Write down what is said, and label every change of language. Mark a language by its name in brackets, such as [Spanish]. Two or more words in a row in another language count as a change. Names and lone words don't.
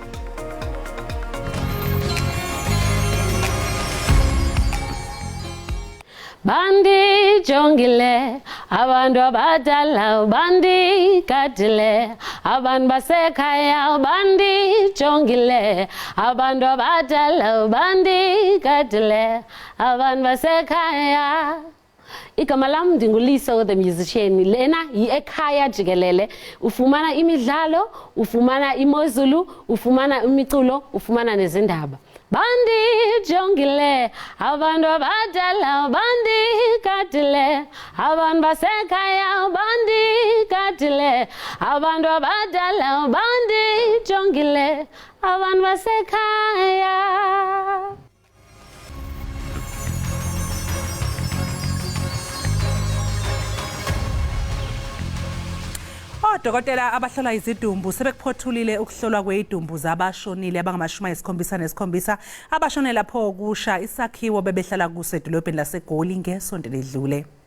[Xhosa] Bandi jongile abantu abadala bandi gadile abantu basekhaya bandi jongile abantu abadala bandi gadile abantu basekhaya. Igama lam ndinguLiso [English] the musician. [Xhosa] Lena yi-Ekhaya Jikelele. Ufumana imidlalo, ufumana imozulu, ufumana imiculo, ufumana nezindaba. Bandi jongile abantu abadala bandi gadile abantu basekhaya bandi gadile abantu abadala bandi jongile abantu basekhaya. [Zulu] Odokotela abahlola izidumbu sebekuphothulile ukuhlolwa kwezidumbu zabashonile abangama-77 abashone lapho kusha isakhiwo bebehlala kuso edolobheni laseGoli ngesonto ledlule.